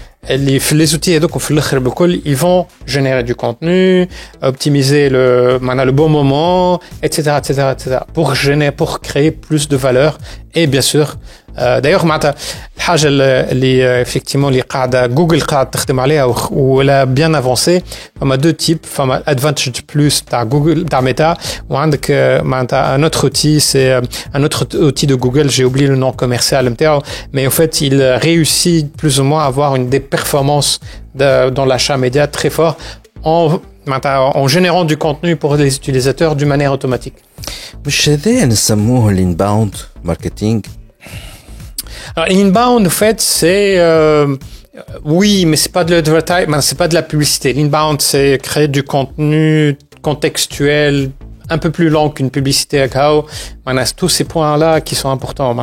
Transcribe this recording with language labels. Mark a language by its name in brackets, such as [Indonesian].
[French] Les outils donc ils vont générer du contenu, optimiser le bon moment, etc., pour créer plus de valeur et bien sûr d'ailleurs [Arabic] معناتها الحاجه اللي [French] effectivement [Arabic] اللي قاعده جوجل قاعده تخدم عليها ولا [French] bien avancé [Arabic] فما [French] deux types فما advantage plus [Arabic] تاع جوجل تاع ميتا وعندك معناتها [French] un autre outil c'est un autre outil de Google j'ai oublié le nom commercial [Arabic] نتاعو [French] mais en fait il réussit plus ou moins à avoir une des performances dans l'achat média très fort en générant du contenu pour les utilisateurs d'une manière automatique. [Arabic] مش هذا نسموه l'inbound marketing. [French] Alors, l'inbound, en fait, c'est oui, mais c'est pas de l'advertising, c'est pas de la publicité. L'inbound, c'est créer du contenu contextuel un peu plus long qu'une publicité à KO. Tous ces points-là qui sont importants.